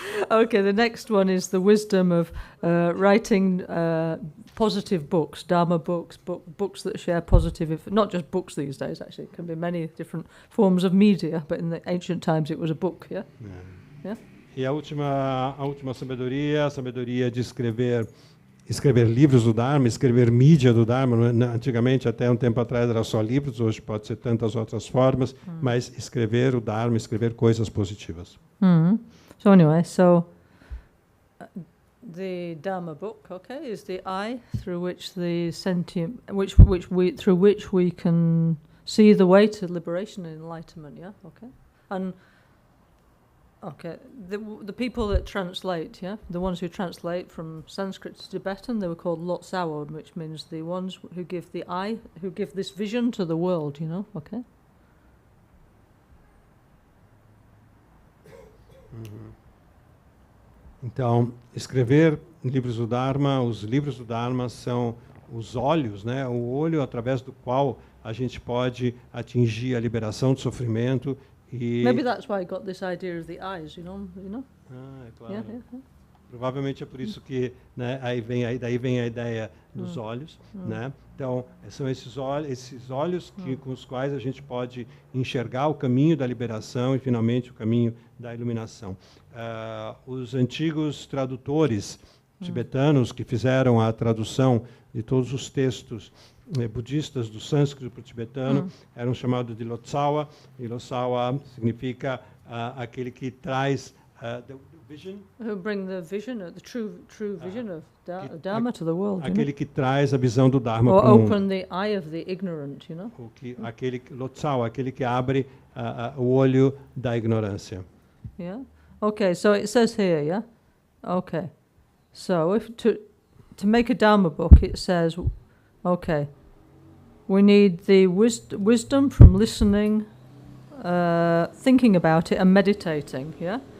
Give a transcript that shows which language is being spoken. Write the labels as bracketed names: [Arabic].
[English] Okay, the next one is the wisdom of writing positive books, Dharma books, books that share positive, not just books these days, actually. It can be many different forms of media, but in the ancient times it was a book, yeah? Yeah? [Portuguese] E a última sabedoria, a sabedoria de escrever livros do Dharma, escrever mídia do Dharma. Antigamente, até um tempo atrás, era só livros, hoje pode ser tantas outras formas, mas escrever o Dharma, escrever coisas positivas. [English] So anyway, the Dharma book, okay, is the eye through which the sentient, through which we can see the way to liberation and enlightenment, yeah, okay, and okay, the people that translate, yeah, the ones who translate from Sanskrit to Tibetan, they were called Lotsawa, which means the ones who give the eye, who give this vision to the world, okay. [Portuguese] Então, escrever livros do Dharma, os livros do Dharma são os olhos, né? O olho através do qual a gente pode atingir a liberação do sofrimento e... [English] Maybe that's why I got this idea of the eyes, you know? [Portuguese] Ah, é claro. [English] Yeah. [Portuguese] Provavelmente é por isso que, né, daí vem a ideia dos olhos, né? Então, são esses olhos com os quais a gente pode enxergar o caminho da liberação e, finalmente, o caminho da iluminação. Os antigos tradutores tibetanos que fizeram a tradução de todos os textos budistas do sânscrito para o tibetano eram chamados de Lotsawa, e Lotsawa significa aquele que traz [English] the vision. Who bring the vision, the true vision of Dharma to the world. [Portuguese] Aquele que traz a visão do Dharma [English] or [Portuguese] para o mundo. [English] open the eye of the ignorant, you know. [Portuguese] Lotsawa, aquele que abre o olho da ignorância. [English] Yeah. Okay, so it says here, yeah? Okay. So if to make a Dharma book, it says, okay, we need the wisdom from listening, thinking about it and meditating, yeah?